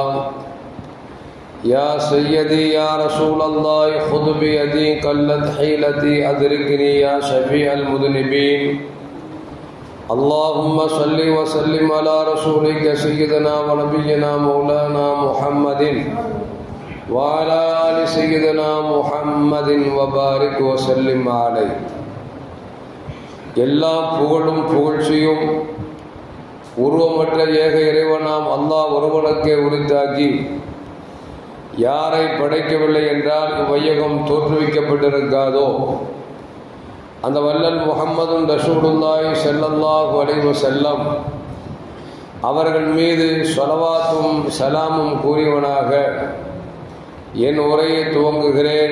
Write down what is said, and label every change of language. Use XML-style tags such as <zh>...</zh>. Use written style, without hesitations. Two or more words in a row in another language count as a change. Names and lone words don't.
<ar>يا سيدي يا رسول الله، خذ بيدي قلت حيلتي، أدركني يا شفيع المذنبين. اللهم صل وسلم على رسولك سيدنا ونبينا مولانا محمد وعلى آل سيدنا محمد وبارك وسلم عليه.</ar> <ta>எல்லா புகழும் புகழ்ச்சியும் உருவமற்ற ஏக இறைவனாம் அல்லாஹ் ஒருவனுக்கே உரித்தாக்கி, யாரை படைக்கவில்லை என்றால் இவ்வையகம் தோற்றுவிக்கப்பட்டிருக்காதோ அந்த வல்லல்</ta> <ar>محمد رسول الله صلى الله عليه وسلم</ar> <ta>அவர்கள் மீது ஸலவாத்தும் சலாமும் கூறியவனாக என் உரையை துவங்குகிறேன்.</ta>